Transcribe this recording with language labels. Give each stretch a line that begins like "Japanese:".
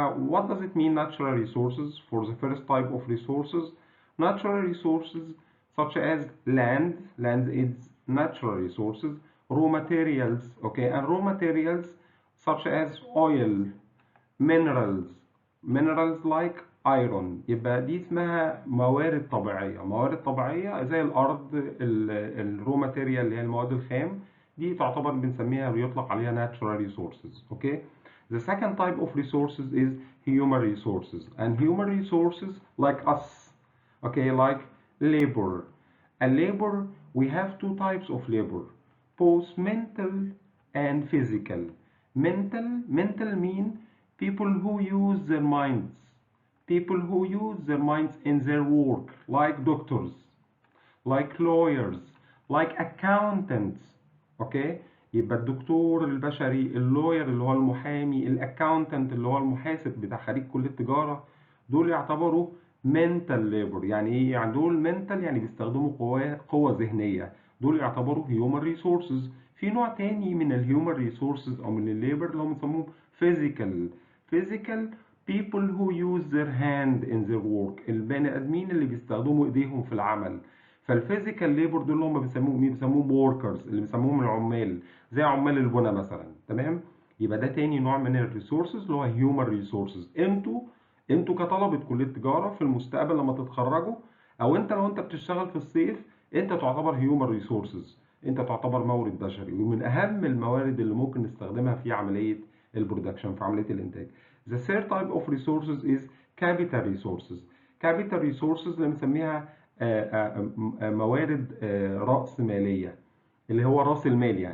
English: What does it mean, natural resources? For the first type of resources, natural resources such as land is natural resources, raw materials, okay, and raw materials such as oil, minerals like iron.
Arabic: يبقى دي اسمها موارد طبيعية. موارد طبيعية زي الأرض، الرو ماتيريال اللي هي المواد الخام، دي تعتبر بنسميها بيطلق عليها
English: natural resources. Okay. The second type of resources is human resources, and human resources like us, okay, like labor. And labor, we have 2 types of labor, both mental and physical. Mental mean people who use their minds, people who use their minds in their work, like doctors, like lawyers, like accountants. Okay,
Arabic: يبقى الدكتور البشري، اللوير اللي هو المحامي، الاكاونتنت اللي هو المحاسب بتاع خريج كلية تجارة، دول يعتبروا
English: mental labor.
Arabic: يعني ايه؟ يعني دول mental يعني بيستخدموا قوة ذهنية، دول يعتبروا
English: human resources.
Arabic: في نوع تاني من الهيومن ريسورسز او من الليبر اللي هم بيسموهم physical
English: people who use their hand in their work،
Arabic: البني ادمين اللي بيستخدموا ايديهم في العمل. فالفيزيكال ليبر دول اللي هم بيسموهم مين؟ بيسموهم وركرز، اللي بيسموهم العمال، زي عمال البنا مثلا. تمام؟ يبقى ده تاني نوع من الريسورسز اللي هو هيومن ريسورسز. انتوا كطلبة كلية تجارة في المستقبل لما تتخرجوا، او انت لو انت بتشتغل في الصيف، انت تعتبر هيومن ريسورسز، انت تعتبر مورد بشري، ومن اهم الموارد اللي ممكن نستخدمها في عملية البرودكشن، في عملية الانتاج.
English: The third type of resources is capital resources. capital resources
Arabic: اللي بنسميها موارد رأس مالية، اللي هو رأس المال.